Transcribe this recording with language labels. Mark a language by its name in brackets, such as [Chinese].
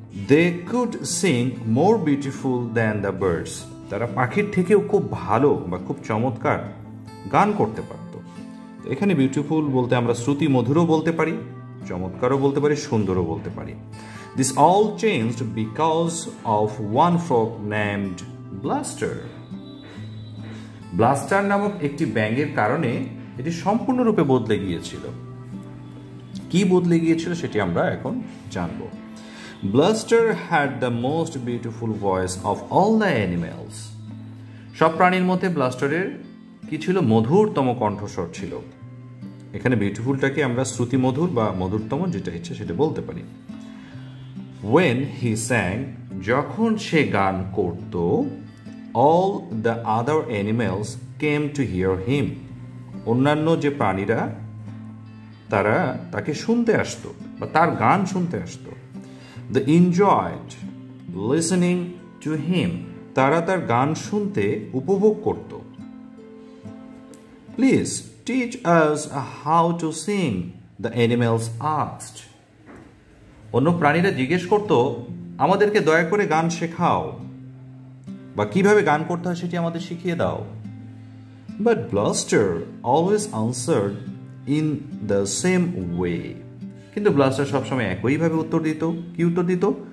[English] they could sing more beautiful than the birds, [Bangla] তারা পাখির থেকেও খুব ভালো বা খুব চমৎকার গান করতে পারত। এখানে বিউটিফুল বলতে আমরা শ্রুতিমধুরও বলতে পারি, চমৎকারও বলতে পারি, সুন্দরও বলতে পারি। [English] This all changed because of one frog named Blaster. [Bangla] Blaster নামক একটি ব্যাঙের কারণে এটি সম্পূর্ণরূপে বদলে গিয়েছিল। কি বদলে গিয়েছিল সেটি আমরা এখন জানব। [English] Blaster had the most beautiful voice of all the animals. [Bangla] সব প্রাণীর মধ্যে ব্লাস্টারের কি ছিল? মধুরতম কণ্ঠস্বর ছিল। এখানে বিউটিফুলটাকে আমরা শ্রুতিমধুর বা মধুরতম, যেটা ইচ্ছে সেটা বলতে পারি। [English] When he sang, [Bangla] যখন সে গান করত, [English] all the other animals came to hear him. [Bangla] অন্যান্য যে প্রাণীরা তারা তাকে শুনতে আসতো বা তার গান শুনতে আসতো। [English] They enjoyed listening to him. [Bangla] তারা তার গান শুনতে উপভোগ করত। [English] Please teach us how to sing, the animals asked. [Bangla] অন্য প্রাণীরা জিজ্ঞেস করত, আমাদেরকে দয়া করে গান শেখাও বা কিভাবে গান করতে হয় সেটি আমাদের শিখিয়ে দাও। [English] but blaster always answered in the same way, [Bangla] কিন্তু ব্লাস্টার সবসময় একইভাবে উত্তর দিত। কি উত্তর দিত?